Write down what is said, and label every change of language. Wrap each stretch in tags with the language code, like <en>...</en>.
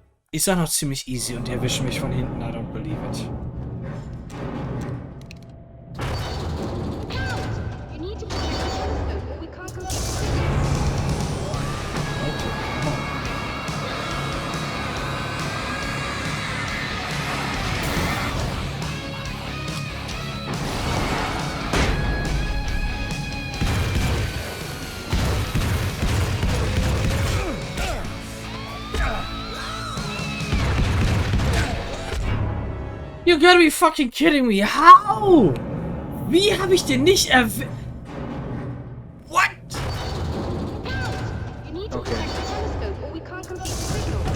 <de>Ich sag noch ziemlich easy und die erwischen mich von hinten.</de> <en>I don't believe it. You need to protect the telescope or we can't complete the signal. You gotta be fucking kidding me. How?</en> <de>Wie habe ich den nicht erwischt?</de> <en>What? You need to protect the telescope or we can't complete the signal.</en>